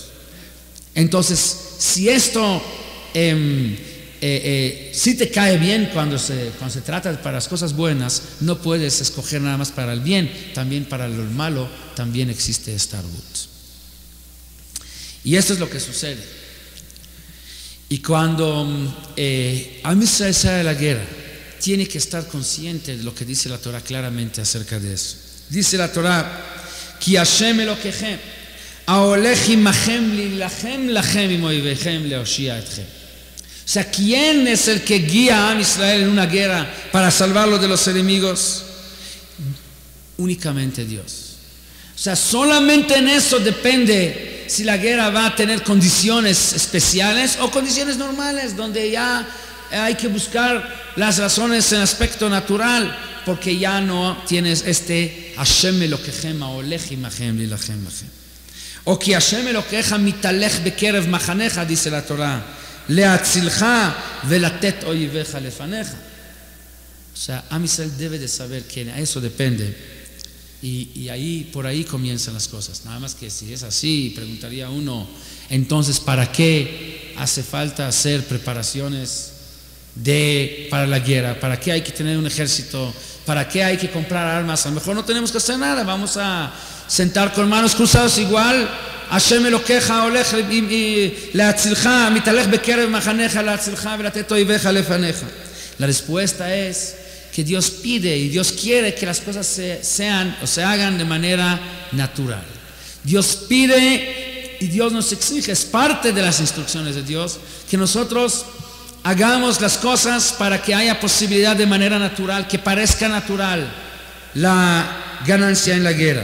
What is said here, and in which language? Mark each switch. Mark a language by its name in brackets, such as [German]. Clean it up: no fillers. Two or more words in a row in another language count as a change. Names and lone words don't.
[Spanish] Entonces, si esto si te cae bien cuando se trata para las cosas buenas, no puedes escoger nada más para el bien, también para lo malo también existe esta arvut. Y esto es lo que sucede. Y cuando [Hebrew] עם ישראל [Spanish] sale de la guerra, tiene que estar consciente de lo que dice la Torah claramente acerca de eso. Dice la Torah: [Hebrew] כי השם אלוקיכם ההולך עמכם להלחם לכם עם אויביכם להושיע אתכם. [Spanish] O sea, ¿quién es el que guía a [Hebrew] עם ישראל [Spanish] en una guerra para salvarlo de los enemigos? Únicamente Dios. O sea, solamente en eso depende si la guerra va a tener condiciones especiales o condiciones normales, donde ya hay que buscar las razones en aspecto natural, porque ya no tienes este [Hebrew] השם אלוקיכם ההולך עמכם להלחם לכם. [Spanish] O que [Hebrew] השם אלוקיך מתהלך בקרב מחניך, [Spanish] dice la Torah, [Hebrew] להצילך ולתת אויביך לפניך. [Spanish] O sea, [Hebrew] עם ישראל [Spanish] debe de saber que a eso depende, y ahí, por ahí comienzan las cosas. Nada más que si es así, preguntaría uno, entonces ¿para qué hace falta hacer preparaciones para la guerra? ¿Para qué hay que tener un ejército? ¿Para qué hay que comprar armas? A lo mejor no tenemos que hacer nada, vamos a sentar con manos cruzadas igual. [Hebrew] השם אלוקיך הולך להצילך מתהלך בקרב מחניך להצילך ולתת אויביך לפניך. [Spanish] La respuesta es que Dios pide y Dios quiere que las cosas se hagan de manera natural. Dios pide y Dios nos exige, es parte de las instrucciones de Dios, que nosotros hagamos las cosas para que haya posibilidad de manera natural, que parezca natural la ganancia en la guerra.